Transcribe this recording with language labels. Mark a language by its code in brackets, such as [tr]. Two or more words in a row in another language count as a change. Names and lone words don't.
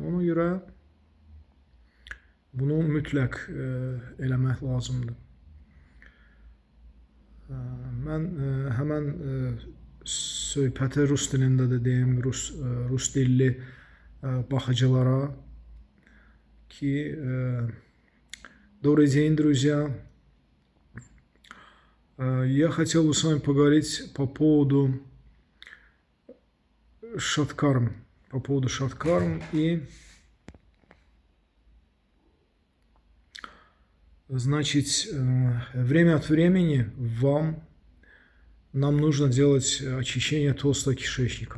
[az] Ona görə bunu mütləq eləmək lazımdır. Mən həmən söhbəti rus dilində də deyim, rus dilli baxıcılara ki, [ru] добрый день, друзья. Я хотел бы с вами поговорить по поводу шаткарм. И, значит, время от времени нам нужно делать очищение толстого кишечника.